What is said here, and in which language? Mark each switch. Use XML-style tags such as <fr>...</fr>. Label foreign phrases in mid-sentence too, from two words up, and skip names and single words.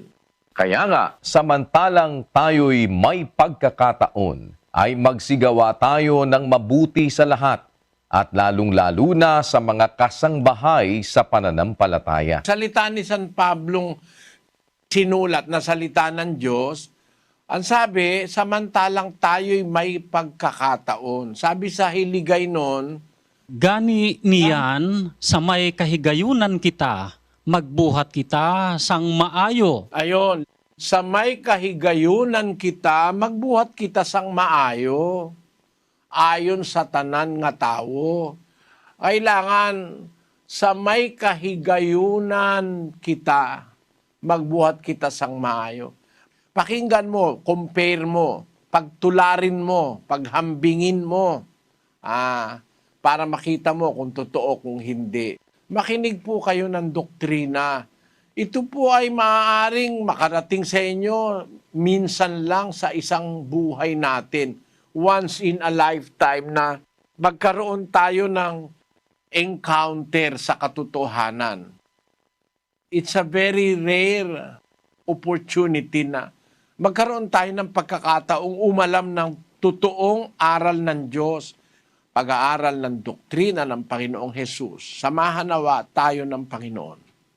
<tl>Kaya nga, samantalang tayo'y may pagkakataon, ay magsigawa tayo ng mabuti sa lahat at lalong-lalo na sa mga kasangbahay sa pananampalataya. Salita ni San Pablong sinulat na salita ng Diyos, ang sabi, samantalang tayo'y may pagkakataon. Sabi sa Hiligay nun,</tl> <hil>Gani niyan sa may kahigayunan kita, magbuhat kita sang maayo. ayon, sa may kahigayunan kita, magbuhat kita sang maayo, ayon sa tanan nga tao. Kailangan sa may kahigayunan kita, magbuhat kita sang maayo.</hil> <tl>Pakinggan mo, compare mo, pagtularin mo, paghambingin mo, para makita mo kung totoo, kung hindi. Makinig po kayo ng doktrina. Ito po ay maaaring makarating sa inyo minsan lang sa isang buhay natin.</tl> <en>Once in a lifetime</en> <tl>na magkaroon tayo ng encounter sa katotohanan.</tl> <en>It's a very rare opportunity</en> <tl>na magkaroon tayo ng pagkakataong umalam ng totoong aral ng Diyos, pag-aaral ng doktrina ng Panginoong Hesus. Samahan nawa tayo ng Panginoon.</tl>